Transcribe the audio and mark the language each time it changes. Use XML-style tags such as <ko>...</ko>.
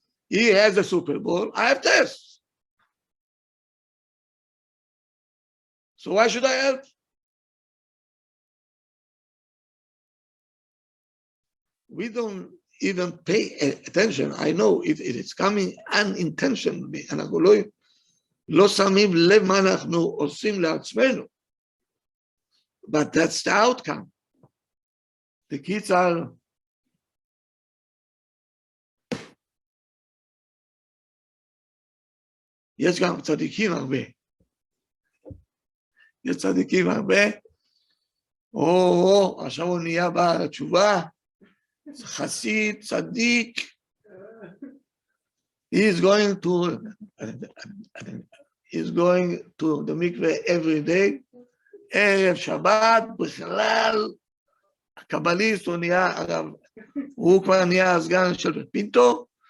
<en>He has a Super Bowl, I have tests. So why should I help? We don't even pay attention. I know it's coming unintentionally.</en> <he>אנחנו לא שמים לב מה אנחנו עושים לעצמנו.</he> <en>But that's the outcome. The kids are</en> <he>יש גם צדיקים הרבה. יש צדיקים הרבה. עכשיו הוא נהיה בתשובה. חסיד, צדיק.</he> <en>He's going to the mikveh every day.</en> <he>ערב שבת, בכלל, הקבליסט הוא נהיה, אגב, הוא כבר נהיה הסגן של פינטו.</he>